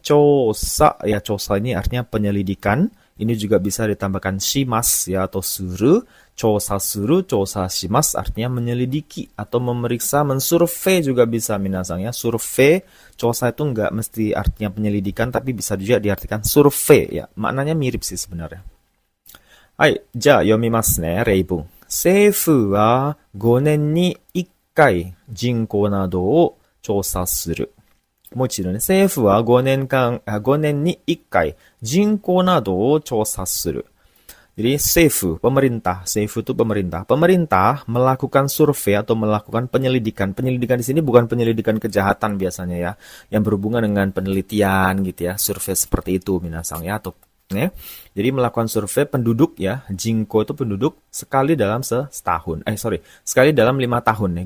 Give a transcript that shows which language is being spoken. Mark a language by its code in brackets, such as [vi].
[id] Chosa, ya chosa ini artinya penyelidikan. Ini juga bisa ditambahkan shimas ya atau suru. Chosa suru, chosa shimas artinya menyelidiki atau memeriksa, mensurvei juga bisa minasang ya. Survei, chosa itu enggak mesti artinya penyelidikan tapi bisa juga diartikan survei ya. Maknanya mirip sih sebenarnya. [ja] Hai, ja yomimasu ne, reibun. Seifu wa 5年に1回人口などを調査する。もう一度ね、政府は5年に1回人口などを調査する。 [id] Jadi seifu, pemerintah. Seifu itu pemerintah. Pemerintah melakukan survei atau melakukan penyelidikan. Penyelidikan di sini bukan penyelidikan kejahatan biasanya ya. Yang berhubungan dengan penelitian gitu ya. Survei seperti itu minasang ya. Atau, ya. Jadi melakukan survei penduduk ya. Jinko itu penduduk sekali dalam setahun. Sekali dalam 5 tahun.